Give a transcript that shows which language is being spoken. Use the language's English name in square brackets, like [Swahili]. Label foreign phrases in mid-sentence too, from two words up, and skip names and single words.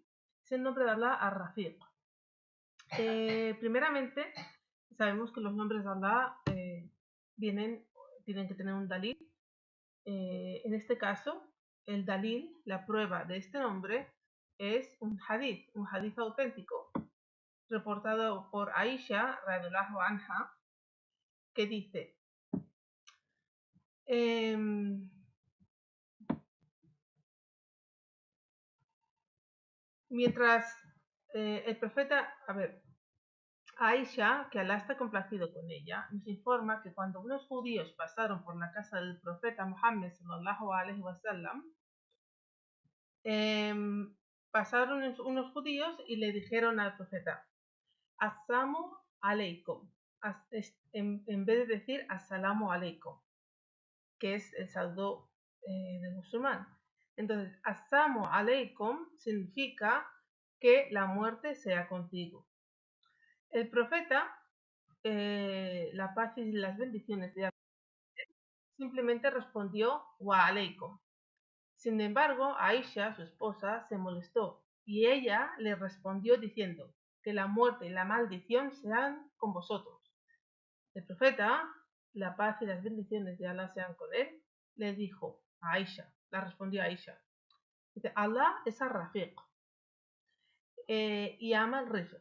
[Spanish] Es el nombre de Allah, Ar-Rafiq. Primeramente, sabemos que los nombres de Allah tienen que tener un dalil. En este caso, el dalil, la prueba de este nombre, es un hadith auténtico, reportado por Aisha [Arabic] رضي الله عنها, [Spanish] que dice: mientras el profeta, Aisha, que Allah está complacido con ella, nos informa que cuando unos judíos pasaron por la casa del profeta Muhammad [Arabic] صلى الله عليه وسلم, [Spanish] pasaron unos judíos y le dijeron al profeta: [Arabic] السلام عليكم, [Spanish] en vez de decir [Arabic] السلام عليكم, [Spanish] que es el saludo del musulmán. Entonces, [Arabic] السلام عليكم [Spanish] significa que la muerte sea contigo. El profeta, la paz y las bendiciones de Allah, simplemente respondió [Arabic] وعليكم. [Spanish] Sin embargo, Aisha, su esposa, se molestó y ella le respondió diciendo: que la muerte y la maldición sean con vosotros. El profeta, la paz y las bendiciones de Allah sean con él, le dijo a Aisha, la respondió a Aisha, dice: Allah es Ar-Rafiq y ama el Rifq.